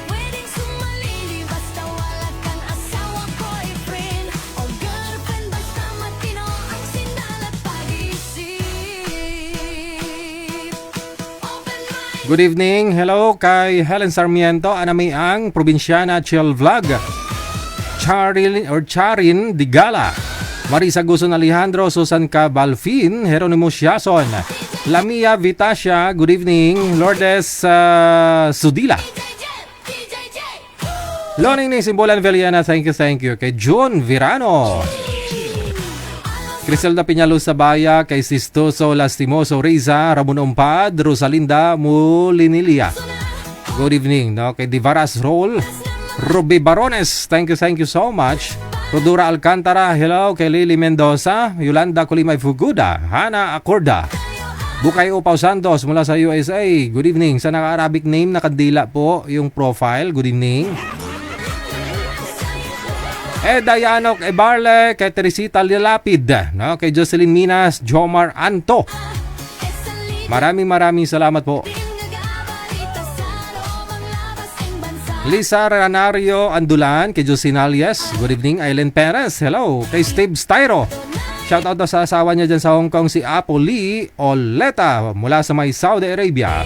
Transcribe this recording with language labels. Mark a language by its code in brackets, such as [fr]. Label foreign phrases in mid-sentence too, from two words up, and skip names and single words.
[en] Good evening. [tl] Hello kay Helen Sarmiento, Anamiang, Probinsyana Chill Vlog. Charin Digala. [en] Marisa Guson Alejandro, Susan Cabalfin, Jeronimo Siason, Lamia Vitasia, good evening. Lourdes Sudila. Loning ni Simbolan Veliana, thank you. [tl] Kay June Virano. Criselda Piñalos Sabaya, kay Sistoso Lastimoso Riza, Ramon Umpad, Rosalinda Mulinilia. [en] Good evening, no? Kay Divaras Roll, Ruby Barones, thank you so much. [tl] Rodura Alcantara, hello. Kay Lily Mendoza, Yolanda Kulimay Fuguda, Hana Acorda, Bukay Upaw Santos mula sa USA, [en] good evening. [tl] Sa naka-Arabic name, nakadila po yung profile, [en] good evening. [tl] Dayanok Ebarle, kay Teresita Lilapid, no? Kay Jocelyn Minas, Jomar Anto. Maraming salamat po. Lisa Ranario Andulan, kay Josinalias, [en] good evening. Aileen Perez, hello. [tl] Kay Steve Styro, [en] shout out [tl] sa asawa niya dyan sa Hong Kong, si Apo Lee Oleta mula sa may Saudi Arabia.